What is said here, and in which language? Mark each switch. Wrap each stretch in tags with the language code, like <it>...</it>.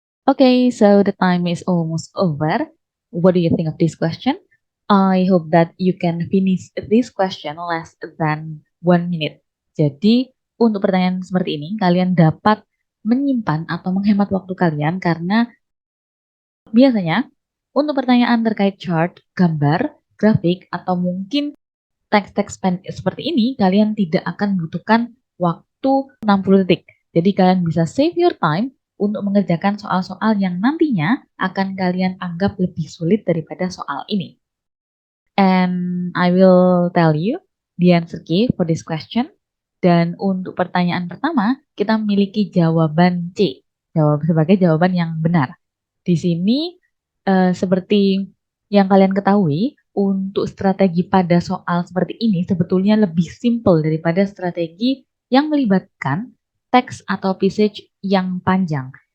<en>Okay, so the time is almost over. What do you think of this question? I hope that you can finish this question less than 1 minute.</en> <id>Jadi, untuk pertanyaan seperti ini, kalian dapat menyimpan atau menghemat waktu kalian karena biasanya untuk pertanyaan terkait chart, gambar, grafik, atau mungkin teks-teks pendek seperti ini, kalian tidak akan membutuhkan waktu 60 detik. Jadi kalian bisa</id> <en>save your time</en> <id>untuk mengerjakan soal-soal yang nantinya akan kalian anggap lebih sulit daripada soal ini.</id> <en>And I will tell you the answer key for this question.</en> <id>Dan untuk pertanyaan pertama, kita memiliki jawaban C, sebagai jawaban yang benar. Di sini, seperti yang kalian ketahui, untuk strategi pada soal seperti ini sebetulnya lebih simple daripada strategi yang melibatkan teks atau passage yang panjang.</id>